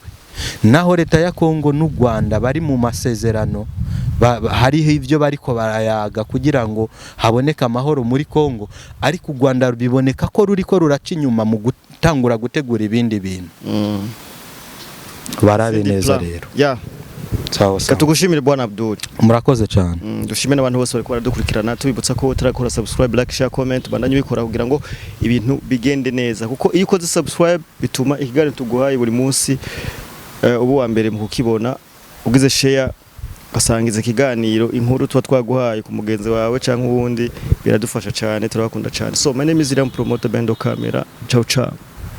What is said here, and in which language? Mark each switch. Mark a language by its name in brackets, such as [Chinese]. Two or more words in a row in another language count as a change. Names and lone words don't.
[Rundi] Naho leta ya Kongo n'u Rwanda bari mu masezerano, hariho ivyo bariko barayaga kugira ngo haboneka amahoro muri Kongo, ariko u Rwanda biboneka ko ruriko ruraca inyuma mu gutangura gutegura ibindi bintu. barabe neza rero. [English] Yeah. [Swahili] Sawa sawa. [Rundi] Katugushimire bwana Abdul. Murakoze cyane. Dushime n'abantu bose bariko baradukurikirana tubibutsa ko utarakora subscribe, [English] like, share, comment [Rundi] bandanye ubikora kugira ngo ibintu bigende neza kuko iyo ukoze subscribe bituma ikiganiro tuguhaye buri munsi ubu wa mbere mu kukibona ugize share gasangiza ikiganiro inkuru tuba twaguhaye ku mugenzi wawe canke uwundi biradufasha cyane turabakunda cyane. [English] So my name is Iram Promoter Bendo Camera. [Italian] Ciao ciao.